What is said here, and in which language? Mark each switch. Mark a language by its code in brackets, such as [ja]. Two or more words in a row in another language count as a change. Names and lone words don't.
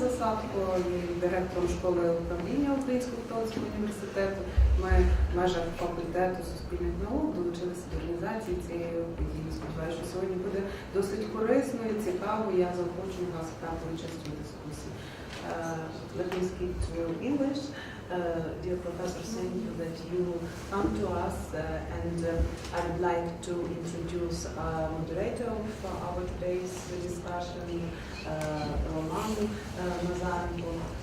[uk] Ярослав є директором школи управління Українського католицького університету. Ми в межах факультету суспільних наук долучилися до організації цієї події. Сподіваюся, що сьогодні буде досить корисною, цікавою. Я заохочую вас брати участь у дискусії. [en] Let me speak to English. Dear Professor, thank you that you come to us, and I would like to introduce our moderator for our today's discussion, Roman Nazarenko.